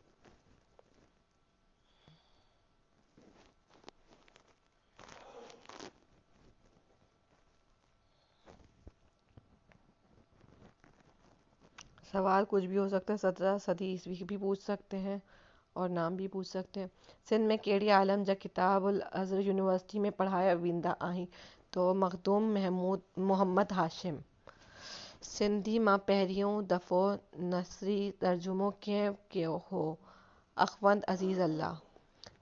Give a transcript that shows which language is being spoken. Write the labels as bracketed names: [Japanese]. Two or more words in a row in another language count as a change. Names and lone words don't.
[Urdu] سوال کچھ بھی ہو سکتا ہے، 17 صدی عیسوی بھی پوچھ سکتے ہیں اور نام بھی پوچھ سکتے ہیں. [Sindhi] सिंध में कहिड़ी आलम जा किताबुल अज़हर यूनिवर्सिटी में पढ़ाया वेंदा आहिनि? [Urdu] تو مخدوم محمد ہاشم. [Sindhi] सिंधी मां पहिरियों दफ़ो नसरी तर्जुमो कंहिं कयो हो? अख़वंद अज़ीज़ अल्लाह।